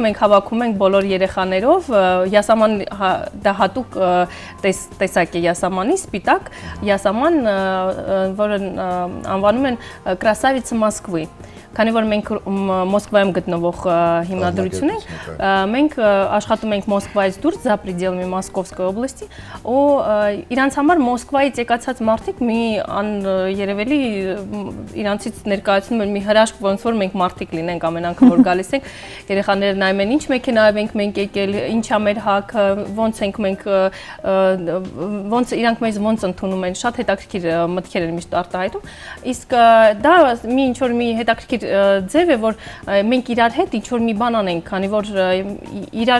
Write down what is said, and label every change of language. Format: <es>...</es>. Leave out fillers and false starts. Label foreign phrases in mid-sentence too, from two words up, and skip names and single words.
<hy>մենք հավաքում ենք բոլոր երեխաներով յասաման դա հատուկ տեսակ է յասամանի սպիտակ յասաման որը անվանում են Красавица Москвы քանի որ մենք Մոսկվայում գտնվող հիմնադրություն ենք, մենք աշխատում ենք Մոսկվայից դուրս,</hy> <ru>за пределами Московской области,</ru> <hy>ու իրանց համար Մոսկվայից եկացած մարդիկ մի երևելի իրանցից ներկայացնում են մի հրաշք, ոնց որ մենք մարդիկ լինենք ամեն անգամ որ գալիս ենք, երեխաները նայում են ինչ մեքենայով ենք մենք եկել, ինչա մեր հագը, ոնց ենք մենք ոնց իրանք մեզ ոնց ընդունում են, շատ հետաքրքիր մտքեր են միշտ արտահայտում, իսկ դա մի ինչ որ մի հետաքրքիր ձև է, որ մենք իրար հետ ինչ որ մի բան անենք, քանի որ իրար</hy>